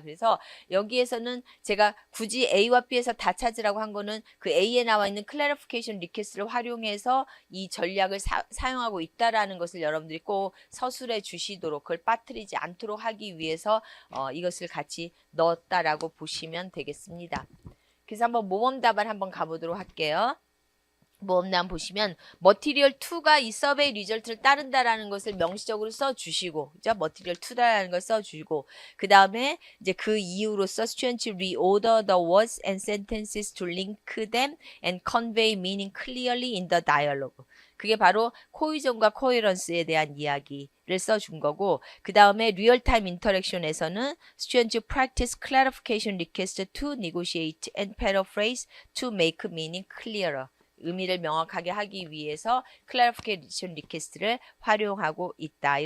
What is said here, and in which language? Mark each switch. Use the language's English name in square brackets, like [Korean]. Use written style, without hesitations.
[Korean] 그래서 여기에서는 제가 굳이 A와 B에서 다 찾으라고 한 거는 그 A에 나와 있는 clarification request를 활용해서 이 전략을 사용하고 있다라는 것을 여러분들이 꼭 서술해 주시도록 그걸 빠뜨리지 않도록 하기 위해서 이것을 같이 넣었다라고 보시면 되겠습니다. 그래서 한번 모범 답안 한번 가보도록 할게요. 모음란 보시면 머티리얼 2가 이 서베이 리절트를 따른다라는 것을 명시적으로 써주시고 그죠? 머티리얼 2다라는 걸 써주고 그 다음에 이제 그 이유로서 [English] students reorder the words and sentences to link them and convey meaning clearly in the dialogue. [Korean] 그게 바로 코이전과 코헤런스에 대한 이야기를 써준 거고 그 다음에 리얼타임 인터랙션에서는 [English] students practice clarification request to negotiate and paraphrase to make meaning clearer. [Korean] 의미를 명확하게 하기 위해서 clarification request를 활용하고 있다.